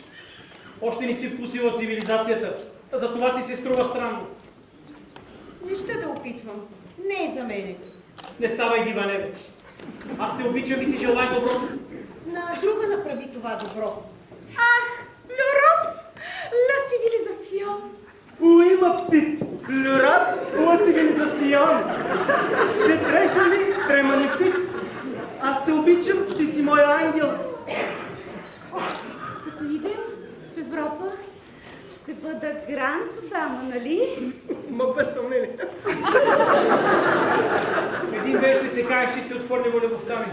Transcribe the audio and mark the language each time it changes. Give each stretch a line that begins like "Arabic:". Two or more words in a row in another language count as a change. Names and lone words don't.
Bulgarian: Още не си вкусила цивилизацията. Затова ти се струва странно. Не ще да опитвам. Не е за мене. Не ставай дива, небе. Аз те обичам и ти желая доброто. На друга направи това добро. Ах,
French: l'Europe, la civilisation. Oui, ma petite, le rap ou la civilisation. C'est très joli, très magnifique.
Bulgarian: Аз те обичам, ти си моя ангел. Като идем в Европа, ще бъда
French: grande dame,
Bulgarian: нали? Ма без съмнение. Един ден ще се каеш, че си отхвърлила любовта ми.